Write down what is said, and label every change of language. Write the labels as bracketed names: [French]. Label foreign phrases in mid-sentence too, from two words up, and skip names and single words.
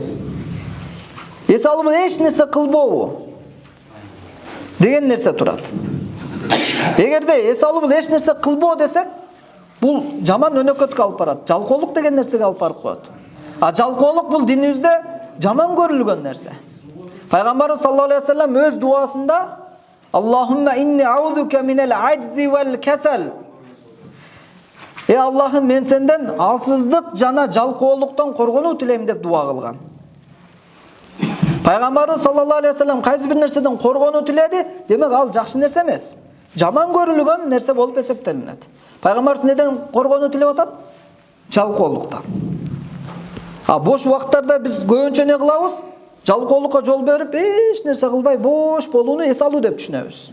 [Kyrgyz] Эс алуу бул эч нерсе кылбообу деген нерсе турат. Эгерде эс алуу бул эч нерсе кылбоо десек, бул жаман өнөкөткө алып барат. Жалкоолук деген нерсеге алып барып коет. А жалкоолук бул динибизде жаман көрүлгөн нерсе. Пайгамбарыбыз [Arabic] صلى الله عليه وسلم [Kyrgyz] өз дуасында [Arabic] اللهم إني أعوذ بك من العجز والكسل. [Kyrgyz] Аллахым, мен сенден алсыздык жана жалкоолуктан коргонуу тилейм деп дуа кылган. Пайгамбарыбыз [Arabic] صلى الله عليه وسلم [Kyrgyz] кайсы бир нерседен коргонуу тиледи, демек ал жакшы нерсе эмес. Жаман көрүлгөн нерсе болуп эсептелинет. Пайгамбарыбыз неден коргонуу тилеп атат? Жалкоолуктан. А бош убакыттарда биз көбүнчө не кылабыз? Жалкоолукка жол берип, эч нерсе кылбай бош болууну эс алуу деп түшүнөбүз.